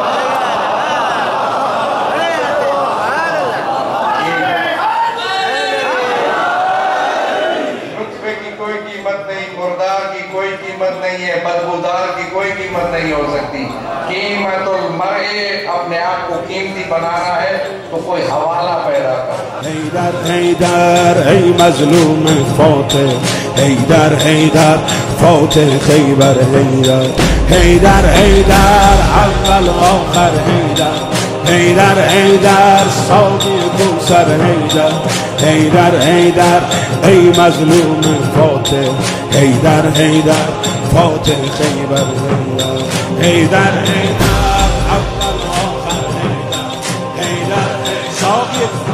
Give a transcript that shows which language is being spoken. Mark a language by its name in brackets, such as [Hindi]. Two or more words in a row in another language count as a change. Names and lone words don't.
[Urdu] نطفے کی کوئی قیمت نہیں، مردار کی کوئی قیمت نہیں ہے، بدبودار کی کوئی قیمت نہیں ہو سکتی۔ [Arabic] قیمت المرء، [Urdu] اپنے آپ کو قیمتی بنانا ہے تو کوئی حوالہ پیدا کر۔ حیدر حیدر ای مظلوم فاتح، حیدر حیدر فاتح خیبر، حیدر حیدر حیدر اول آخر، حیدر حیدر حیدر ساقی کوثر، حیدر حیدر حیدر ای مظلوم فاتح، حیدر حیدر فاتح خیبر، حیدر حیدر حیدر اول آخر، حیدر حیدر ساقی